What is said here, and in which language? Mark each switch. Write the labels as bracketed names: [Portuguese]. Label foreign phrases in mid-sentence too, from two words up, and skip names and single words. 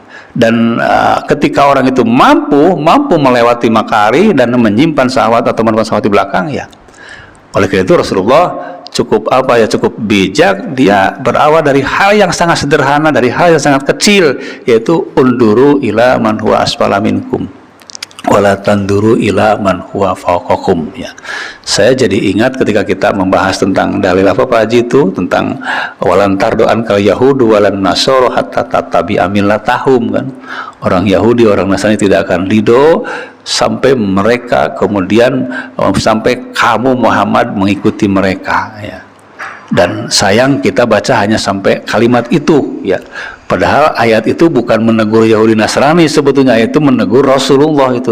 [Indonesian] Dan ketika orang itu mampu melewati makari dan menyimpan syahwat atau menyimpan syahwat di belakang, ya oleh karena itu Rasulullah cukup bijak, dia berawal dari hal yang sangat sederhana, dari hal yang sangat kecil, yaitu [Arabic] انظروا إلى من هو أسفل منكم ولا تنظروا إلى من هو فوقكم [Indonesian] ya. Saya jadi ingat ketika kita membahas tentang dalil apa Pak Haji itu, tentang [Arabic] ولن ترضى عنك اليهود ولا النصارى حتى تتبع ملتهم [Indonesian] kan. Orang Yahudi, orang Nasrani tidak akan ridho sampai mereka kemudian sampai kamu Muhammad mengikuti mereka ya. Dan sayang kita baca hanya sampai kalimat itu ya. Padahal ayat itu bukan menegur Yahudi Nasrani, sebetulnya itu menegur Rasulullah itu.